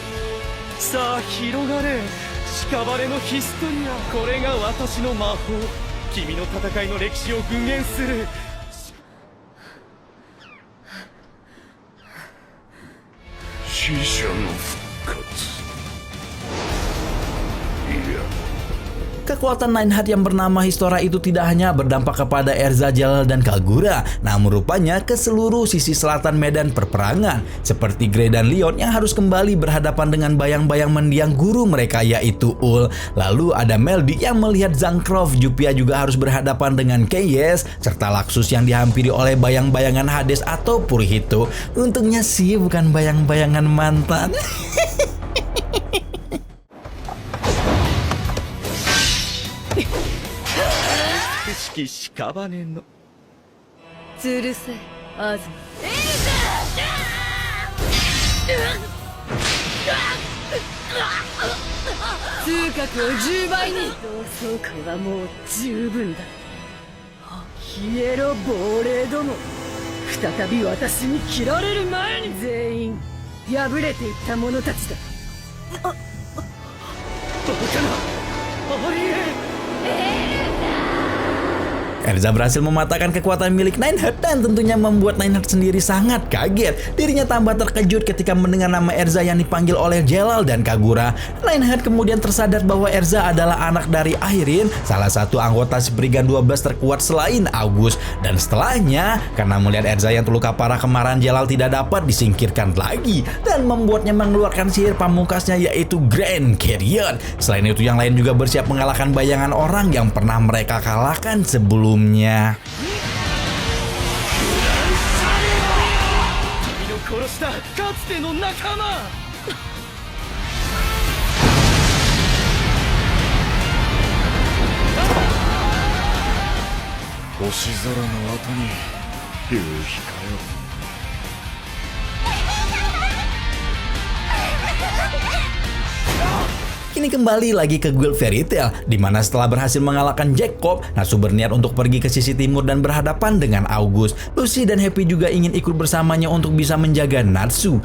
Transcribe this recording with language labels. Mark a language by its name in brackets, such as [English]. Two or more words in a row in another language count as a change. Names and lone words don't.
[Japanese] さあ広がれ、屍のヒストリア。これが私の魔法。君の戦いの歴史を具現する。死者の復活。いや。 [Indonesian] Kekuatan Nineheart yang bernama Histora itu tidak hanya berdampak kepada Erza, Jalal, dan Kagura, namun rupanya ke seluruh sisi selatan medan perperangan, seperti Grey dan Leon yang harus kembali berhadapan dengan bayang-bayang mendiang guru mereka yaitu Ul. Lalu ada Melody yang melihat Zancroft, Jupia juga harus berhadapan dengan Keyes, serta Laxus yang dihampiri oleh bayang-bayangan Hades atau Purihito. Untungnya sih bukan bayang-bayangan mantan. [Japanese] うるせえ、アズ。通覚を10倍に。同窓会はもう十分だ。消えろ亡霊ども。再び私に切られる前に。全員破れていった者たちだ。バカな、ありえん。 [Indonesian] Erza berhasil mematahkan kekuatan milik Nineheart dan tentunya membuat Nineheart sendiri sangat kaget. Dirinya tambah terkejut ketika mendengar nama Erza yang dipanggil oleh Jelal dan Kagura. Nineheart kemudian tersadar bahwa Erza adalah anak dari Irene, salah satu anggota Spriggan 12 terkuat selain August. Dan setelahnya, karena melihat Erza yang terluka parah, kemarahan Jelal tidak dapat disingkirkan lagi dan membuatnya mengeluarkan sihir pamungkasnya, yaitu Grand Carrion. Selain itu, yang lain juga bersiap mengalahkan bayangan orang yang pernah mereka kalahkan sebelumnya. [Japanese] 君の殺したかつての仲間。星空の後に夕日かよ。 [Indonesian] Kini kembali lagi ke guild Fairy Tail, di mana setelah berhasil mengalahkan Jacob, Natsu berniat untuk pergi ke sisi timur dan berhadapan dengan August. Lucy dan Happy juga ingin ikut bersamanya untuk bisa menjaga Natsu.